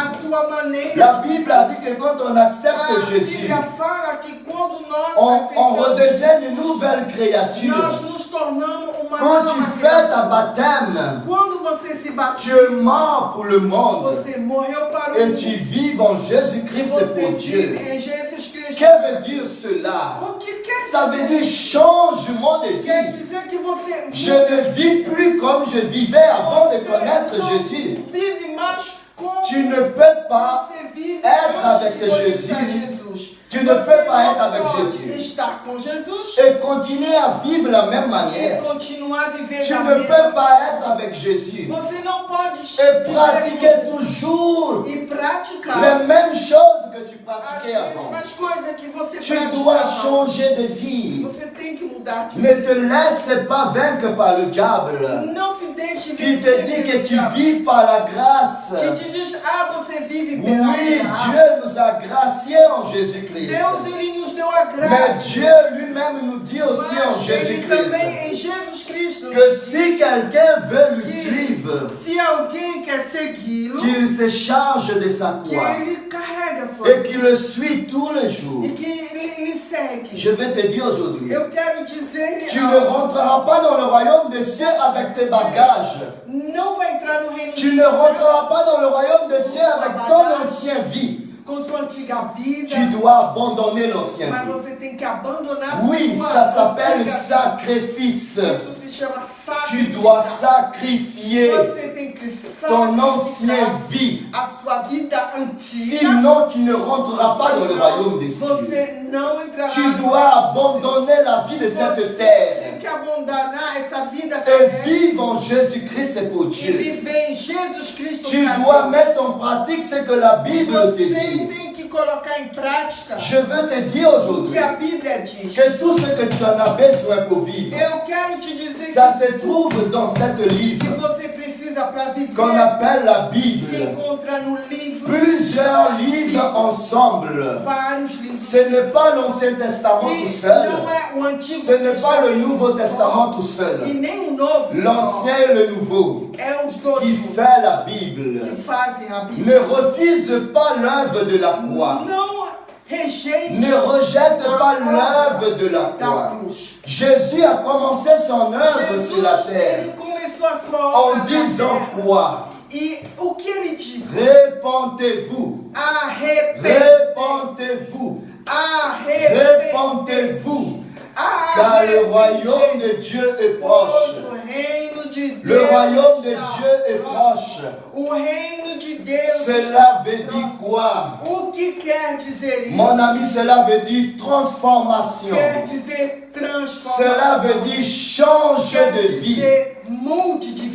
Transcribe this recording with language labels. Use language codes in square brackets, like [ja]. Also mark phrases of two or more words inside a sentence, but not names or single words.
[pt] a tua maneira [fr] La de Bible a dit que quand on accepte [pt] A [fr] Jésus, [pt] Bíblia fala que quando nós [fr] on [pt] aceitamos [fr] redevient une nouvelle créature. [pt] nós nos tornamos uma [fr] Quand [pt] nova [fr] tu fais ta [pt] criatura. [fr] baptême, [pt] Quando você se [fr] tu [pt] batiza, [fr] es mort pour le monde [pt] você morreu para o [fr] et [pt] mundo. [fr] tu vis en Jésus-Christ [pt] Você [fr] pour Dieu. [pt] vive em Jesus Cristo. [fr] Que veut dire cela? [pt] O que quer [fr] Ça veut [pt] dizer? [fr] dire changement de [pt] Quer [fr] vie. [pt] dizer que você [fr] Je ne vis plus comme je vivais avant de connaître Jésus. [pt] vive mais como [fr] Tu ne peux pas [pt] você vive [fr] être [pt] antes [fr] avec [pt] de conhecer [fr] Jésus. [pt] Jesus. [fr] Tu ne [pt] Você [fr] peux pas [pt] não [fr] être avec [pt] pode [fr] Jésus [pt] estar com Jesus [fr] et continuer à vivre la même [pt] e [fr] manière. [pt] continuar a viver [fr] Tu [pt] da [fr] ne [pt] mesma. [fr] peux pas être avec Jésus [pt] Você não pode [fr] et [pt] viver [fr] pratiquer [pt] com [fr] toujours [pt] Jesus e praticar [fr] les mêmes choses que tu as pratiquais avant. [pt] mesmas coisas que você [fr] Tu [pt] praticava. [fr] dois changer de vie. [pt] Você tem que mudar de [fr] Ne te laisse pas vaincre par le diable. [pt] Não se deixe [fr] Il te [pt] vencer [fr] dit que [pt] pelo [fr] tu [pt] diabo. [fr] vis par la [pt] Que [fr] grâce. [pt] te diz, você vive [fr] Oui, [pt] pela graça. [fr] Dieu nous a graciés en Jésus-Christ. [pt] Deus, ele nos deu a graça. [fr] Mais Dieu lui-même nous dit aussi en [pt] Mas ele [fr] Jésus-Christ [pt] também em Jesus Cristo. [fr] que si quelqu'un veut le suivre, [pt] Se alguém quer segui-lo, [fr] qu'il se charge de sa [pt] que [fr] croix [pt] ele carrega a sua [fr] et qu'il le suit tous les jours. [pt] e que ele segue. [fr] Je vais te dire aujourd'hui, [pt] Eu quero dizer-lhe [fr] tu ne [pt] algo. [fr] rentreras pas dans le royaume des cieux avec tes bagages. [pt] Não vai entrar no reino [fr] Tu [pt] de [fr] ne [pt] Deus [fr] rentreras pas dans le royaume des cieux avec ton ancienne vie. [pt] com sua antiga vida. [fr] Tu dois abandonner l'ancienne [pt] Mas [fr] vie. [pt] você tem que abandonar [fr] Oui, [pt] sua [fr] ça s'appelle [pt] antiga [fr] sacrifice. [pt] Isso se chama [fr] Tu dois [pt] sacrificar. [fr] sacrifier [pt] Você tem que [fr] ton [pt] sacrificar [fr] ancienne vie. [pt] a sua vida antiga. [fr] Sinon, tu ne rentreras pas dans le royaume des cieux. [pt] Você não entrará. [fr] Tu dois abandonner la vie de cette [pt] Tem [fr] terre [pt] que abandonar essa vida [fr] et [pt] terrestre [fr] vivre en Jésus-Christ pour [pt] e [fr] Dieu. [pt] viver em Jesus Cristo. [fr] Tu [pt] para [fr] dois [pt] Deus. [fr] mettre en pratique ce que la Bible te [pt] Você [fr] dit. [pt] tem que colocar em prática [fr] Je veux te dire [pt] o [fr] aujourd'hui [pt] que a Bíblia diz. [fr] que tout ce que tu en as besoin pour vivre, [pt] Eu quero te dizer [fr] ça [pt] que [fr] se trouve dans cette [pt] que [fr] livre [pt] você precisa para viver [fr] qu'on appelle la [pt] se [fr] Bible. [pt] encontra no livro. [fr] Plusieurs livres ensemble. [pt] Vários livros. [fr] Ce n'est pas l'Ancien Testament tout [pt] E [fr] seul. [pt] não é o Antigo [fr] Ce n'est pas le [pt] Testamento [fr] Nouveau [pt] só, [fr] Testament tout [pt] e [fr] seul. [pt] nem o Novo. [fr] L'ancien [pt] só. [fr] et le nouveau [pt] É os dois [fr] qui [pt] juntos [fr] fait la Bible. [pt] que fazem a Bíblia. [fr] Ne refuse pas l'œuvre de la croix. [pt] Não rejeite [fr] Ne rejette pas l'œuvre de la [pt] da [fr] croix. [pt] cruz. [fr] Jésus a commencé son œuvre sur la [pt] Jesus, [fr] terre [pt] ele começou a sua obra [fr] en [pt] na [fr] disant [pt] terra. [fr] quoi? [pt] E o que ele diz? [fr] Répentez-vous. Répentez-vous. Répentez-vous. Car le royaume de Dieu est proche. [pt] O reino de Deus [fr] Le royaume de [pt] está [fr] Dieu est proche. [pt] O reino de Deus [fr] Cela [pt] está [fr] veut dire [pt] próximo. [fr] quoi? [pt] O que quer dizer isso? [fr] Mon ami, cela veut dire transformation. [pt] Quer dizer transformação. [fr] Cela veut dire changer de [pt] Quer [fr] vie. [pt] dizer mude de